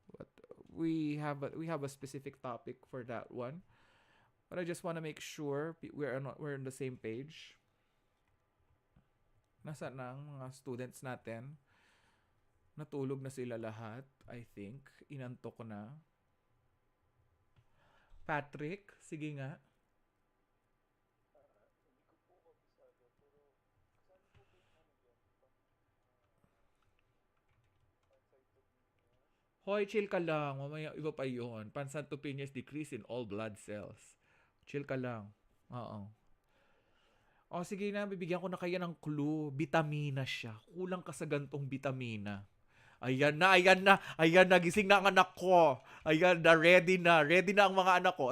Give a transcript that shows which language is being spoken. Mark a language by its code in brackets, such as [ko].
[en] But we have a specific topic for that one. But I just want to make sure we're on the same page. [tl] Nasaan na ang mga students natin? Natulog na sila lahat, [en] I think. [tl] Inantok na. Patrick, sige nga. Hoy, chill ka lang. Mamaya iba pa yun. [en] Pancytopenia's decrease in all blood cells. [tl] Chill ka lang. Oo. O sige na, bibigyan ko na kaya ng clue. Bitamina siya. Kulang ka sa gantong bitamina. Ayan na, gising na ang anak ko. Ayan na, ready na ang mga anak ko.